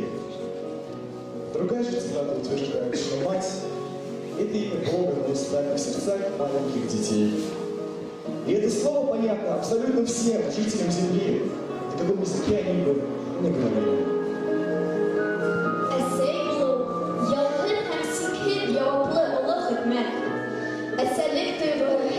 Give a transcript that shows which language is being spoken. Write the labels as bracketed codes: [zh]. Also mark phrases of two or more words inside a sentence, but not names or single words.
[ru] Другая же цитата утверждает, что мать – это имя Бога на устах и в сердцах маленьких детей. И это слово понятно абсолютно всем жителям Земли, на каком языке они бы не говорили. [ba] Әсәй булу, ялгын һәм сикһеҙ яуаплы оло хеҙмәт. Әсәлек тойғо